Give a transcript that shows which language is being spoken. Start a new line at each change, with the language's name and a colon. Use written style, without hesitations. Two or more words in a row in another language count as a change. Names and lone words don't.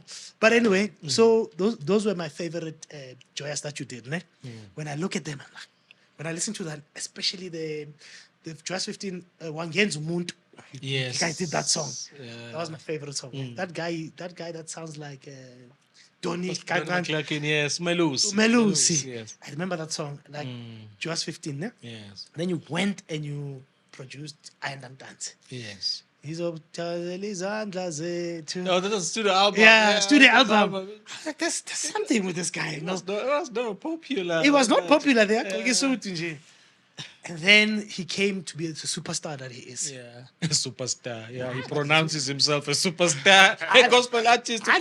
English: But anyway, so those were my favorite Joyous that you did. Ne? When I look at them, I'm like, when I listen to that, especially the Joyous 15, Wangen's Muntu. Yes. The guy did that song. Yeah. That was my favorite song. That guy that sounds like Donny Donnie Kagan. McClurkin, yes. Melusi. Melusi. Yes. I remember that song. Like Joyous 15. Ne? Yes. Then you went and you produced Iron Dance. Yes.
Zulu: Izobuthathela izandla zethu.
English: No, that was a studio album. Yeah, studio that was album. I was like, there's something with this guy. It was not popular. It was not popular there. And then he came to be the superstar that he is. Yeah, a superstar. Yeah, he pronounces himself a superstar. A gospel artist. who